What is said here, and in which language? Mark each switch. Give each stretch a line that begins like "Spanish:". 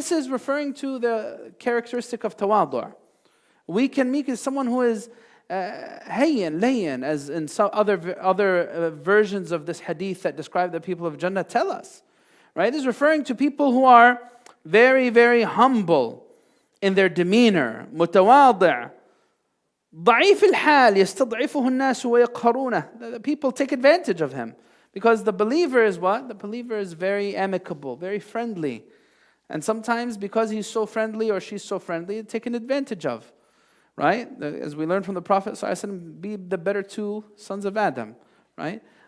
English: This is referring to the characteristic of tawadu'. Weak and meek is someone who is hayyan, layyan, as in some other versions of this hadith that describe the people of Jannah tell us. Right? It is referring to people who are very, very humble in their demeanor.
Arabic: متواضع. ضعيف الحال يستضعفه الناس ويقهرونه.
English: The people take advantage of him. Because the believer is what? The believer is very amicable, very friendly. And sometimes because he's so friendly or she's so friendly, it's taken advantage of. Right? As we learned from the Prophet ﷺ, be the better two sons of Adam. Right?